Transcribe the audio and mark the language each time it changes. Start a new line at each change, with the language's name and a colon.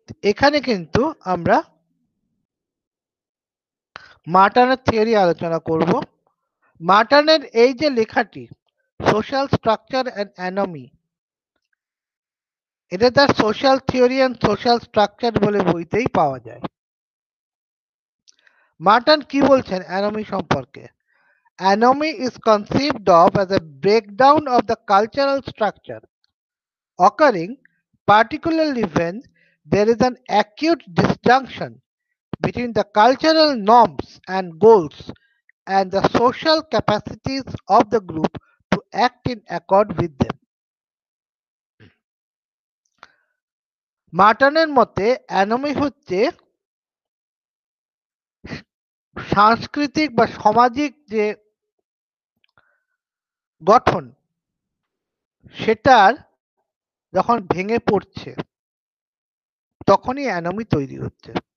Bangla: এখানে কিন্তু আমরা মার্টনের থিওরি আলোচনা করব। মার্টনের এই যে লেখাটি সোশ্যাল স্ট্রাকচার অ্যান্ড অ্যানোমি, এটা তার social theory and social structure বলে বইতেই পাওয়া যায়। মার্টন কি বলছেন অ্যানোমি সম্পর্কে?
English: Anomy is conceived of as a breakdown of the cultural structure occurring particularly when there is an acute disjunction between the cultural norms and goals and the social capacities of the group to act in accord with them.
Bangla: মার্টনের মতে অ্যানোমি হচ্ছে সাংস্কৃতিক বা সামাজিক যে গঠন সেটার যখন ভেঙে পড়ছে তখনই অ্যানোমি তৈরি হচ্ছে।